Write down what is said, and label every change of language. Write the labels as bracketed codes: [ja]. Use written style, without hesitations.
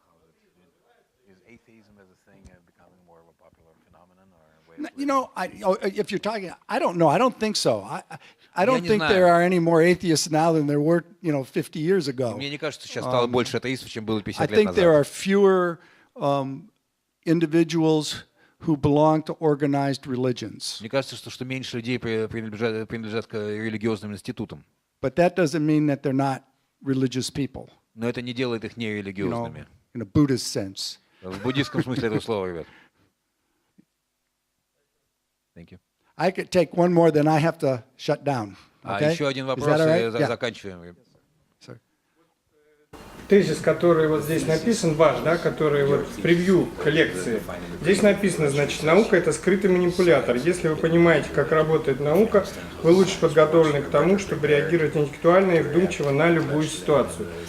[en] How is atheism as a thing becoming more of a popular phenomenon or way of living? If you're talking, I don't know. I don't think so. I don't [ru] не [en] think [ru] знаю. [en] there are any more atheists now than there were, 50 years ago. [ru] Мне не кажется, сейчас стало больше атеистов, чем было 50 [en] I [ru] лет [en] think there [ru] назад. [en] are fewer individuals who belong to organized religions. [ru] Мне кажется, что меньше людей принадлежат к религиозным институтам. [en] But that doesn't mean that they're not religious people. [ru] Но это не делает их нерелигиозными. [en] In a Buddhist sense. [ru] В буддийском смысле этого слова, ребят. [en] Thank you. I could take one more, then I have to shut down. Okay? [ru] Еще один [en] Is [ru] вопрос, [en] that all right? [ru] и [en] Yeah. [ru] заканчиваем. Тезис, который вот здесь написан, ваш, да, который вот в превью к лекции. Здесь написано, значит, наука – это скрытый манипулятор. Если вы понимаете, как работает наука, вы лучше подготовлены к тому, чтобы реагировать интеллектуально и вдумчиво на любую ситуацию.